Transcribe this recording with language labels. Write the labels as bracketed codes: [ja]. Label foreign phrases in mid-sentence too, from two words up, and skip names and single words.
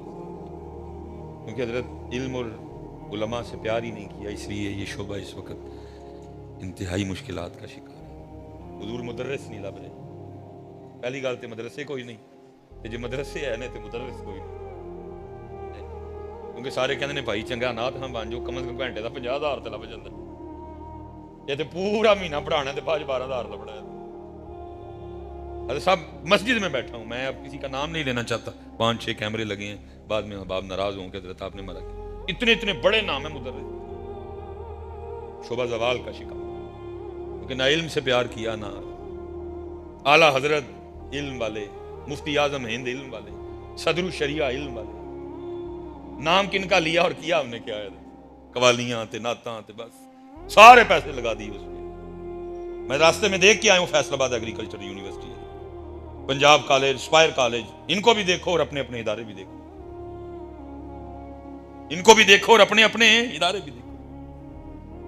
[ur] کیونکہ حضرت علم اور علماء سے پیار ہی نہیں کیا، اس لیے یہ شعبہ اس وقت انتہائی مشکلات کا شکار ہے۔ [pa] حضور مدرس نہیں لب رہے، پہلی گل تو مدرسے کوئی نہیں، تے جے مدرسے ہے نا تو مدرس کوئی نہیں، کیونکہ سارے کہندے نے بھائی چنگا نات ہم بن جو، کم از کم گھنٹے دا 50,000 تے لب جاندا، یہ تے پورا مہینہ پڑھانا تے 12,000 دا پڑھایا۔ [ur] صاحب مسجد میں بیٹھا ہوں میں، اب کسی کا نام نہیں لینا چاہتا، 5-6 کیمرے لگے ہیں، بعد میں احباب ناراض ہوں کہ حضرت آپ نے مرا کیا، اتنے بڑے نام ہیں مدرس، شعبہ زوال کا شکار، کیونکہ نہ علم سے پیار کیا، نہ اعلیٰ حضرت علم والے، مفتی اعظم ہند علم والے، صدر الشریعہ علم والے، نام کن کا لیا اور کیا ہم نے کیا ہے، [pa] قوالیاں تے نعتاں تے بس سارے پیسے لگا دیے اس پہ۔ [ur] میں راستے میں دیکھ کے آیا ہوں فیصل آباد ایگریکلچر یونیورسٹی، پنجاب کالج، اسپائر کالج، ان کو بھی دیکھو اور اپنے اپنے ادارے بھی دیکھو، ان کو بھی دیکھو اور اپنے اپنے ادارے بھی دیکھو۔